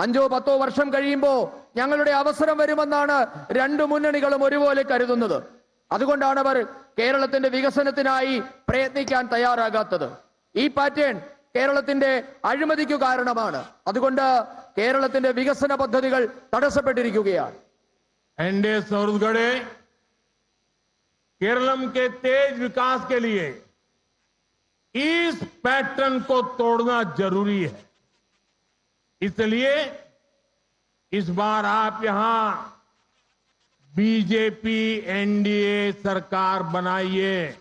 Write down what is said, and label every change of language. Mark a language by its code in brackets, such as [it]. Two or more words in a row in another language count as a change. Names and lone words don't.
[ml] 5-10 വർഷം കഴിയുമ്പോൾ ഞങ്ങളുടെ അവസരം വരുമെന്നാണ് രണ്ടു മുന്നണികളും ഒരുപോലെ കരുതുന്നത്. അതുകൊണ്ടാണ് അവർ കേരളത്തിന്റെ വികസനത്തിനായി പ്രയത്നിക്കാൻ തയ്യാറാകാത്തത്. ഈ പാറ്റേൺ കേരളത്തിന്റെ അഴിമതിക്കു കാരണമാണ്. അതുകൊണ്ട് കേരളത്തിന്റെ വികസന പദ്ധതികൾ തടസ്സപ്പെട്ടിരിക്കുകയാണ്. [hi] एनडीए छत्तीसगढ़ केरलम के तेज विकास के लिए इस पैटर्न को तोड़ना जरूरी है. इसलिए इस बार आप यहां बीजेपी एनडीए सरकार बनाइए.